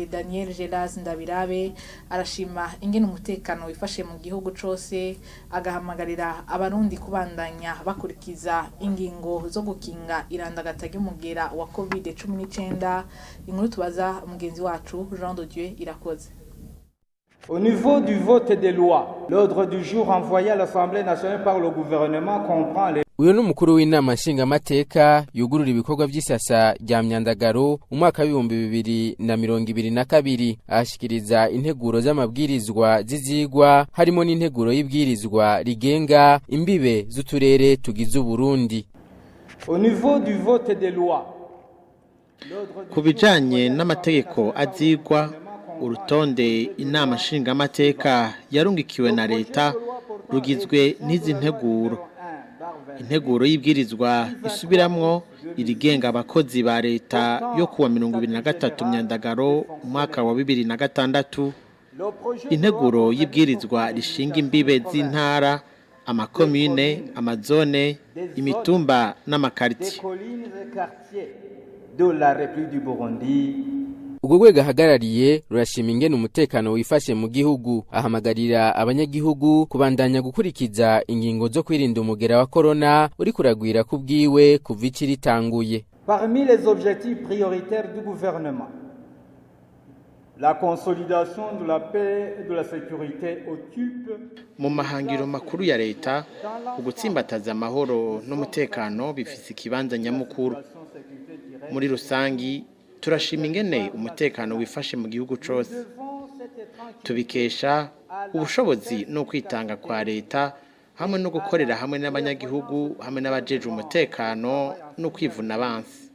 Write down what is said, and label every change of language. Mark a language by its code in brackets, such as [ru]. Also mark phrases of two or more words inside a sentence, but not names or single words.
[rn] Daniel Geraz Ndabirabe arashima ingene umutekano wifashe mu gihugu cose, agahamagarira abarundi kubandanya bakurikiza ingingo zo gukinga irandagata ry'umugera wa COVID-19. Inkuru tubaza mugenzi wacu Jean de Dieu Irakoze. [fr] Au niveau du vote des lois, l'ordre du jour envoyé à l'Assemblée nationale par le gouvernement comprend les [rn] Uyo n'umukuru w'inama nshingamateka yugurura ibikorwa vy'isasa rya Myandagaro umwaka wa 2022, ashikiriza integuro z'amabwirizwa zizigwa harimo n'integuro y'ibwirizwa rigenga imbibe z'uturere tugize Uburundi. [fr] Au niveau du vote des lois, [rn] kubijanye n'amategeko azigwa, urutonde inama nshingamateka yarungikiwe na leta rugizwe n'izi nteguro. Integuro y'ibwirizwa isubiramwo irigenga abakozi ba leta yo kuwa 2023 Myandagaro umwaka wa 2006, integuro y'ibwirizwa rishinga imbibe z'intara, amakomune, amazone, imitumba n'amakartie [fr] de la République du Burundi. [rn] Ubwo rwego ahagarariye rurashima ingene umutekano wifashe mu gihugu, ahamagarira abanyagihugu kubandanya gukurikiza ingingo zo kwirinda umugera wa corona uri kuragwira kubwiwe kuva iciritanguye. [fr] Parmi les objectifs prioritaires du gouvernement, la consolidation de la paix et de la sécurité occupe [rn] mu mahangiro makuru ya leta, ugutsimbataza amahoro n'umutekano bifise ikibanza nyamukuru. Muri rusangi turashima ingene umutekano wifashe mu gihugu cose, tubikesha ubushobozi no kwitanga kwa leta hamwe no gukorera hamwe n'abanyagihugu hamwe n'abajeje umutekano no kwivuna abansi.